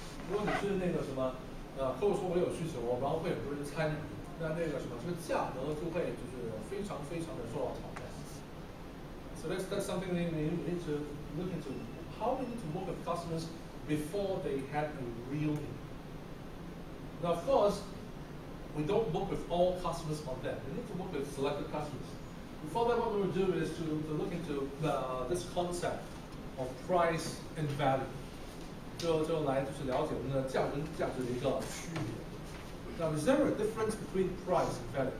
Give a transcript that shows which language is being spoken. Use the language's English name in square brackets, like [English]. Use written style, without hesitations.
[Chinese] 如果你是那个什么客户说我有需求，然后会很多人参与，那个什么这个价格就会就是非常非常的受到挑战。 [English] So that's something we need to look into. How we need to work with customers before they have a real need. Now, of course, we don't work with all customers on that. We need to work with selected customers. Before that, what we will do is to look into this concept of price and value. [Chinese] 就来就是了解我们的价格跟价值的一个区别。 [English] Now, is there a difference between price and value?